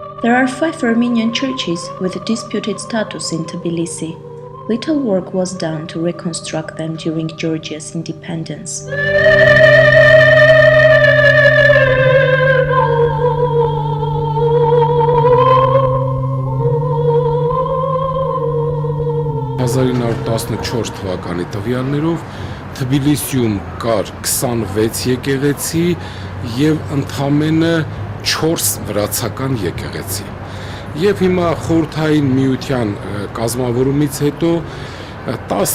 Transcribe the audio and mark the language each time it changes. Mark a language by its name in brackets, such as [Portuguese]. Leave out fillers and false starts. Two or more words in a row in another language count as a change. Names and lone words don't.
[English] There are 5 Armenian churches with a disputed status in Tbilisi. Little work was done to reconstruct them during Georgia's independence. [Armenian] թվականի տվյալներով Թբիլիսիում կար 26 եկեղեցի եւ ընդամենը 4 վրացական եկեղեցի։ Եվ հիմա խորհրդային միության կազմավորումից հետո 10